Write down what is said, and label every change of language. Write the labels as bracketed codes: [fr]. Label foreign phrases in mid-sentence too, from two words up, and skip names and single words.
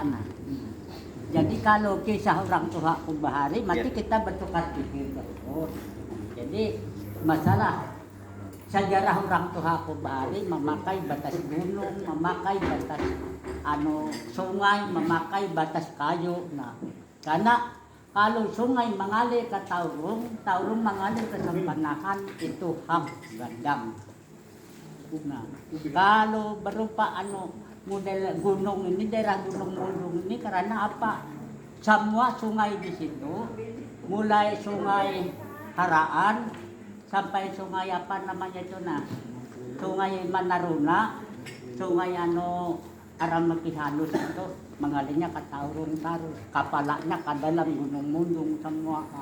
[bjn] Nah, jadi kalau kisah orang tua aku bahari, mati kita bertukar pikir terus. Jadi masalah sejarah orang tua aku bahari memakai batas gunung, memakai batas sungai, memakai batas kayu. Nah, karena kalau sungai mengalir ke Taurung, Taurung mengalir ke Sempanahan, itu hak Gandang. Nah, kalau berupa model gunung ini, daerah Gunung Mundung ini, karena apa? Semua sungai di situ, mulai sungai Haraan sampai sungai apa namanya itu, nah, sungai Manaruna, sungai Aramaki Halus itu mengalirnya ke Taurung terus, kapalanya ke dalam Gunung Mundung semua kan.